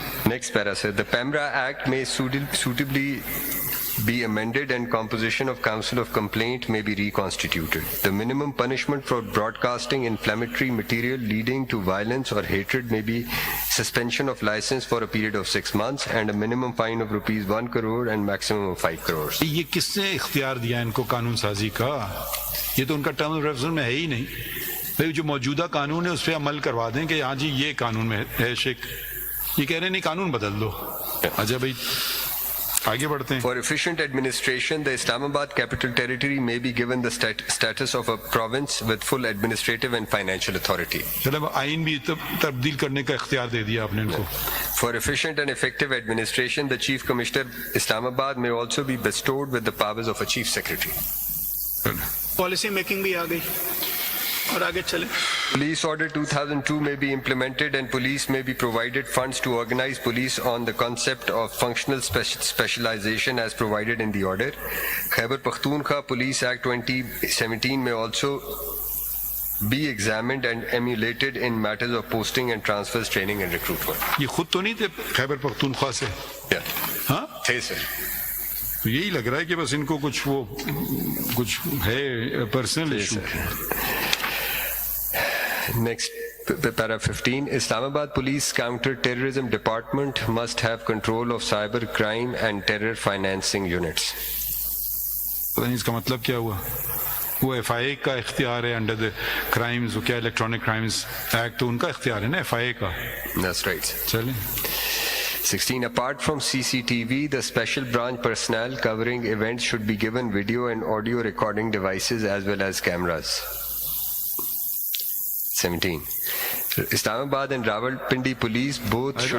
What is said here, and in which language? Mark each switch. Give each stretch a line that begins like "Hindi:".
English: Next para sir. The PEMRA Act may suitably be amended and composition of council of complaint may be reconstituted. The minimum punishment for broadcasting inflammatory material leading to violence or hatred may be suspension of license for a period of 6 months and a minimum fine of rupees 1 crore and maximum of 5 crores.
Urdu: یہ کس نے اختیار دیا ان کو قانون سازی کا؟ یہ تو ان کا ٹرم آف ریفرنس میں ہے ہی نہیں. بھائی جو موجودہ قانون ہے اس پہ عمل کروا دیں کہ ہاں جی یہ قانون میں ہے شیخ. یہ کہہ رہے ہیں نہیں قانون بدل دو. اچھا بھائی آگے بڑھتے ہیں.
English: For efficient administration, the Islamabad Capital Territory may be given the status of a province with full administrative and financial authority.
Urdu: چلو آئین بھی تبدیل کرنے کا اختیار دے دیا آپ نے ان کو.
English: For efficient and effective administration, the Chief Commissioner Islamabad may also be bestowed with the powers of a Chief Secretary.
Urdu: Policy making بھی آ گئی اور آگے چلیں.
English: Police Order 2002 may be implemented and police may be provided funds to organize police on the concept of functional specialization as provided in the order. Khyber Pakhtunkhwa Police Act 2017 may also be examined and emulated in matters of posting and transfers, training and recruitment.
Urdu: یہ خود تو نہیں تھے خیبر پختونخوا سے؟
English: Yeah.
Urdu: ہاں تھے سر. تو یہی لگ رہا ہے کہ بس ان کو کچھ وہ کچھ ہے personal issue.
English: Next, para 15, Islamabad Police Counter-Terrorism Department must have control of cyber crime and terror financing units.
Urdu: اس کا مطلب کیا ہوا؟ وہ ایف آئی اے کا اختیار ہے
English: under the crimes,
Urdu: وہ کیا الیکٹرانک کرائمز ایکٹ، تو ان کا اختیار ہے نا ایف آئی اے کا.
English: That's right.
Urdu: چلیں
English: 16, apart from CCTV, the special branch personnel covering events should be given video and audio recording devices as well as cameras. 17, Islamabad and Rawalpindi police both should...